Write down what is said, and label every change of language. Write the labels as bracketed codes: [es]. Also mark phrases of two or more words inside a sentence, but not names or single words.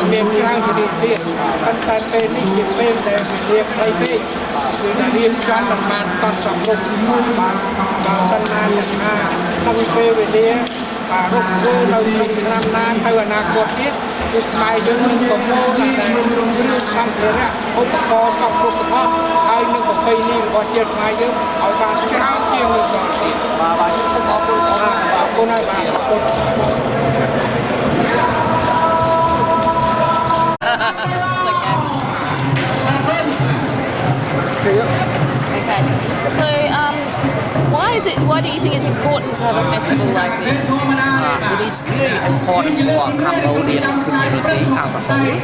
[km] មានច្រើនជាងនេះទៀតប៉ុន្តែពេលនេះជាពេលដែលវាខ្លីពេកគឺថារៀបចំមិនបានតន់សង្គមបើសិនណាថាក្នុងពេលវេលាបាទរកធ្វើនៅក្នុងឆ្នាំណាទៅអនាគតទៀតគឺខ្មែរយើងនឹងប្រមូលតែគ្រឿងសម្ភារៈឧបករណ៍សពគ្រប់ប្រភេទហើយនឹងប្រពៃណីរបស់ជាតិខ្មែរយើងឲ្យបានច្រើនជាងនេះដល់ទៀតបាទសូមអរគុណអរគុណហើយបាទអរគុណ [en] Okay. So, why do you think it's important to have a festival like this? It is very important for Cambodian community as a whole.